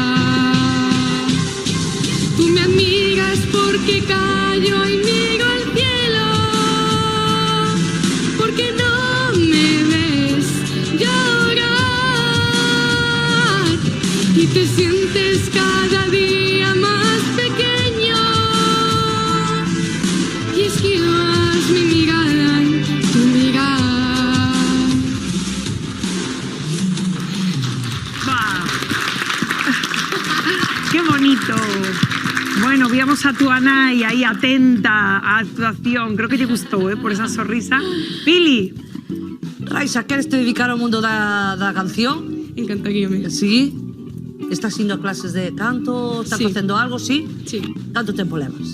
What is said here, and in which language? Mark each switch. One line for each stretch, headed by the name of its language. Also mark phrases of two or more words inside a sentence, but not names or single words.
Spanish: Tú me admiras porque callo y miro al cielo, porque no me ves llorar y te sientes cada día más pequeño y esquivas mi mirada en tu mirar.
Galician: Va. Qué bonito. Bueno, víamos a tu Anai aí atenta á actuación. Creo que lle gustou, por esa sonrisa. Pili. Raisa, queres te dedicar ao mundo da canción? Encantaríame. Sí? Estás indo a clases de canto? Estás Sí. facendo algo, sí? Sí. Canto tempo levas?